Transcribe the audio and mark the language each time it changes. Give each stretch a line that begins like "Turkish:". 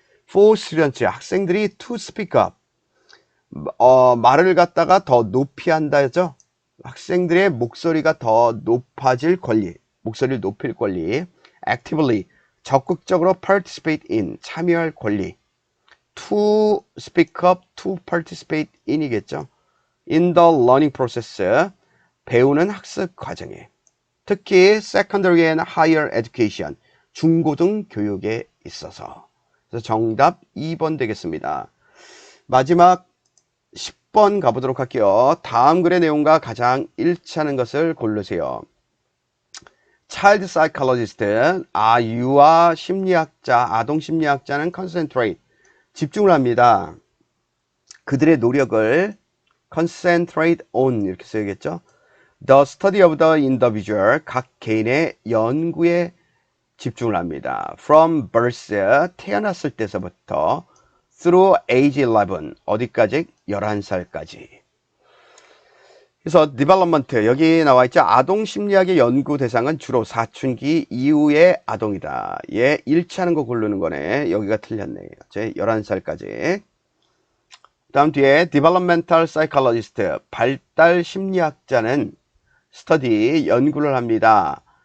English: for students,
Korean: 학생들이
English: to speak up,
Korean: 말을 갖다가 더 높이 한다죠. 학생들의 목소리가 더 높아질 권리, 목소리를 높일 권리.
English: actively,
Korean: 적극적으로
English: participate in,
Korean: 참여할 권리.
English: to speak up, to participate in이겠죠. in the learning process,
Korean: 배우는 학습 과정에. 특히
English: secondary and higher education,
Korean: 중고등 교육에 있어서. 그래서 정답 2번 되겠습니다. 마지막 10번 가보도록 할게요. 다음 글의 내용과 가장 일치하는 것을 고르세요.
English: Child psychologist,
Korean: 유아 심리학자, 아동 심리학자는
English: concentrate,
Korean: 집중을 합니다. 그들의 노력을
English: concentrate on
Korean: 이렇게 써야겠죠.
English: The study of the individual,
Korean: 각 개인의 연구에 집중을 합니다.
English: From birth,
Korean: 태어났을 때서부터
English: through age 11,
Korean: 어디까지? 11살까지. 그래서
English: development,
Korean: 여기 나와 있죠. 아동 심리학의 연구 대상은 주로 사춘기 이후의 아동이다. 얘 일치하는 거 고르는 거네. 여기가 틀렸네요. 11살까지. 다음 뒤에
English: developmental psychologist,
Korean: 발달 심리학자는
English: study,
Korean: 연구를 합니다.